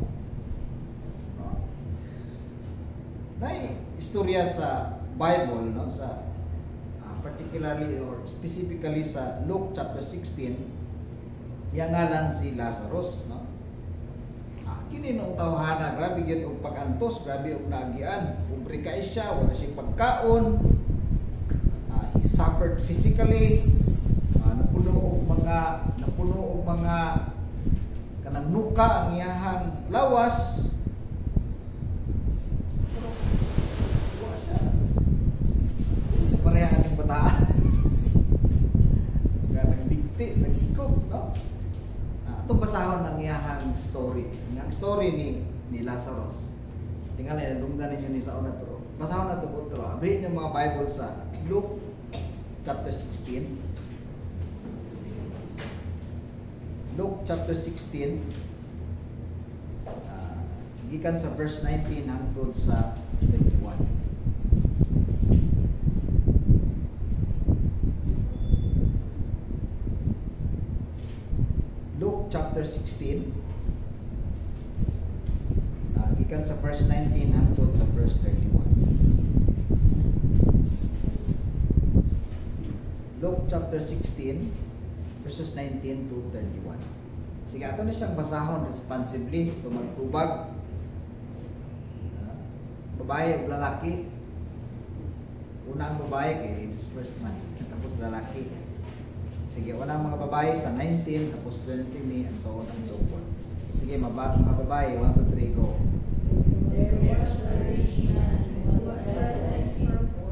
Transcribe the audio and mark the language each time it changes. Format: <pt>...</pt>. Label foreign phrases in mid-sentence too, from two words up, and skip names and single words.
<ceb>Nay istorya sa Bible, no, sa</ceb> <en>particularly or specifically</en> <ceb>sa Luke chapter 16, yang ngalan si Lazarus, no? Kini nung tawhana grabe gyud og pag-antos, grabe og naagian, pobre kay siya, wala siyang pagkaon.</ceb> <en>He suffered physically,</en> <ceb>napuno og mga kanang nuka ang iyahang lawas. Pareha ng bataan nga nagbigti, nagikog, no? Itong basahon ng iyahang story. Ang story ni Lazarus. Tingnan na, nalunggan ninyo ni sa una, pero basahon na ito po ito.</ceb> <tl>Abrihin yung mga Bible sa Luke chapter 16.</tl> <en>Luke chapter 16.</en> <ceb>Gikan sa verse 19 hangtod sa 21. Luke chapter 16, gikan sa verse 19 hangtod sa verse 31.</ceb> <en>Luke chapter 16 verses 19 to 31.</en> <ceb>Sige, ato na siyang basahon responsibly, tumagtubag. Babae o lalaki. Unang babae kay</ceb> <en>this first man,</en> <ceb>tapos lalaki. Sige, unang mga babae sa 19, tapos 20 me,</ceb> <en>and so on and so forth.</en> <ceb>Sige, mga babae, 1, 2, 3, go.</ceb> <en>There was a rich man who was a</en>